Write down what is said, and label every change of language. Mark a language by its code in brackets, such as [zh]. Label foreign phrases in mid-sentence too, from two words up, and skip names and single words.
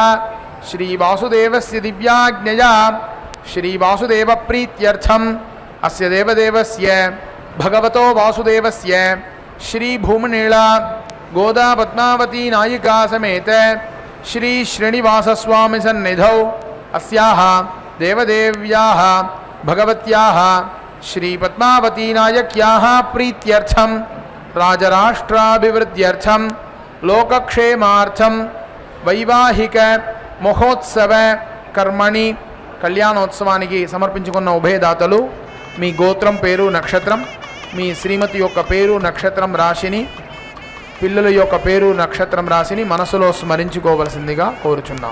[sa] श्री वासुदेवस्य दिव्याज्ञया श्री वासुदेव प्रीत्यर्थम अस्य देवदेवस्य भगवतो वासुदेवस्य श्री भूमनीला गोदा पद्मावती नायिका समेत श्री श्रीनिवास स्वामी सन्निधौ अस्याः देवदेव्याः भगवत्याः श्री पद्मावती नायक्याः प्रीत्यर्थम राजराष्ट्राभिवृद्ध्यर्थम लोकक्षेमार्थम वैवाहिक महोत्सव कर्मणि [te] कल्याणोत्सवानिकी समर्पिंచుకున్న ఉభయదాతలు మీ గోత్రం పేరు నక్షత్రం మీ శ్రీమతి యొక్క పేరు నక్షత్రం రాశిని పిల్లల యొక్క పేరు నక్షత్రం రాశిని మనసులో స్మరించుకోవలసిందిగా కోరుచున్నాం.